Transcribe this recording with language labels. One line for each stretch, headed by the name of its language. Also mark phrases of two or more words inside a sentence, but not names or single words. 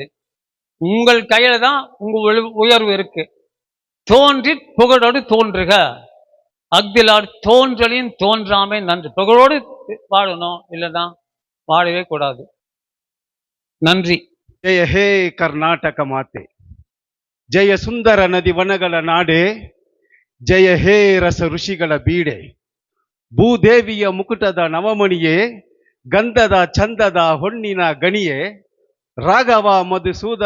Tamil: உங்கள் கையில தான் உங்க உயர்வு இருக்கு. தோன்றி புகழோடு தோன்றுக. அக்திலார் தோன்றலின் தோன்றாமை நன்று. புகழோடு வாழணும், இல்லைன்னா வாழவே கூடாது. நன்றி.
Kannada: ಜಯ ಹೇ ಕರ್ನಾಟಕ ಮಾತೆ, ಜಯ ಸುಂದರ ನದಿ ವನಗಳ ನಾಡೆ, ಜಯ ಹೇ ರಸ ಋಷಿಗಳ ಬೀಡೆ, ಭೂದೇವಿಯ ಮುಕುಟದ ನವಮಣಿಯೇ, ಗಂಧದ ಚಂದದ ಹೊನ್ನಿನ ಗಣಿಯೇ, ರಾಘವ ಮಧುಸೂದನ